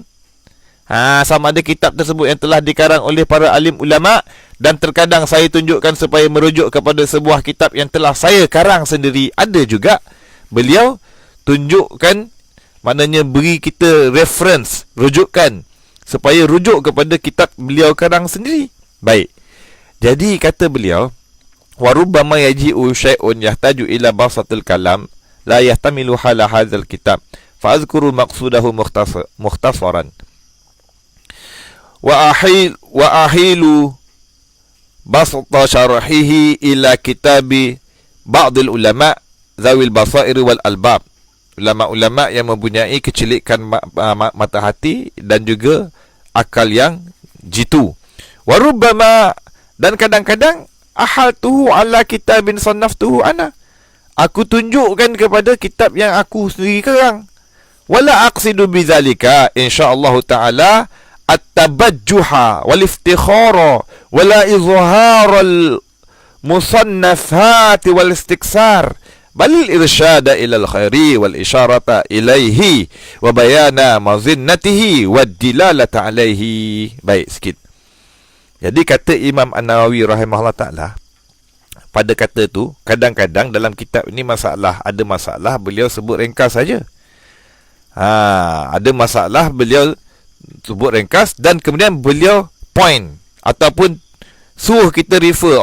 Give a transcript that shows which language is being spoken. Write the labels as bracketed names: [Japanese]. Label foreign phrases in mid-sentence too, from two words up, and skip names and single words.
[Malay] Sama ada kitab tersebut yang telah dikarang oleh para alim ulama, dan terkadang saya tunjukkan supaya merujuk kepada sebuah kitab yang telah saya karang sendiri. Ada juga beliau tunjukkan, maknanya beri kita reference, rujukan, supaya rujuk kepada kitab beliau karang sendiri. Baik, jadi kata beliau, [Arabic] وربما يجيء شيء يحتاج إلى بسط الكلام لا يحتمل حال هذا الكتاب فأذكر مقصوده مختصرا وأحيل بسط شرحه إلى كتب بعض العلماء ذوي البصائر والألباب. [Malay] Ulama-ulama yang mempunyai kecilikan mata hati dan juga akal yang jitu. [Arabic] Warubbama, [Malay] dan kadang-kadang [Arabic] أحلته على كتاب صنفته أنا, [Malay] aku tunjukkan kepada kitab yang aku sendiri karang. [Arabic] ولا أقصد بذلك إن شاء الله تعالى التبجح والافتخار ولا إظهار المصنفات والاستكثار بل الإرشاد إلى الخير والإشارة إليه وبيان مظنته والدلالة عليه. [Malay] Baik sikit. Jadi kata Imam An-Nawawi [Arabic] رحمه الله تعالى, [Malay] pada kata tu, kadang-kadang dalam kitab ini ada masalah beliau sebut ringkas saja. Ada masalah beliau sebut ringkas, dan kemudian beliau point ataupun suruh kita refer.